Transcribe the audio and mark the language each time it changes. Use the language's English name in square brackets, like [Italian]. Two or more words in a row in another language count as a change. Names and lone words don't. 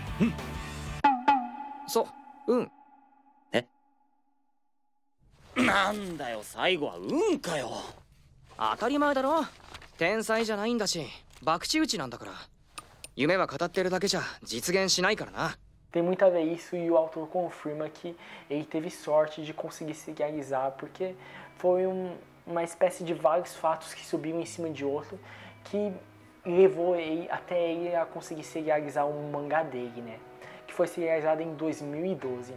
[Japanese] なんだよ最後は運かよ。当たり前だろ。天才じゃないんだし、博打打ちなんだから。夢は語ってるだけじゃ実現しないからな。 [Portuguese] Tem muito a ver isso e o autor confirma que ele teve sorte de conseguir se realizar porque foi uma espécie de vários fatos que subiam em cima de outro que levou ele até ele a conseguir se realizar um mangá dele, né? Que foi se realizado em 2012.